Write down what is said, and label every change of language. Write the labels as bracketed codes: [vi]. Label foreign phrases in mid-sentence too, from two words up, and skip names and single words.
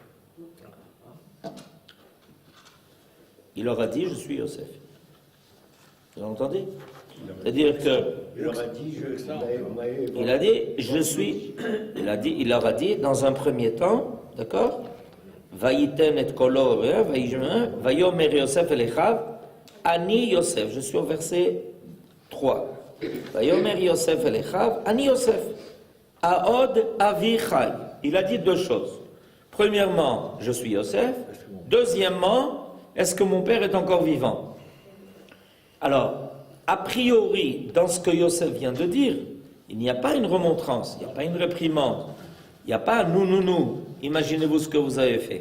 [fr] Il leur a dit: je suis Yosef. Vous entendez? C'est-à-dire que il leur a dit: je suis. Il leur a dit dans un premier temps, d'accord? [he] ויתן את קולו ויאמר יוסף אל אחיו אני יוסף. [fr] Je suis au verset 3. [he] ויאמר יוסף אל אחיו אני יוסף. העוד אבי חי. [fr] Il a dit deux choses. Premièrement, je suis Yosef. Deuxièmement, est-ce que mon père est encore vivant? Alors, a priori, dans ce que Yosef vient de dire, il n'y a pas une remontrance, il n'y a pas une réprimande, il n'y a pas nous, imaginez-vous ce que vous avez fait.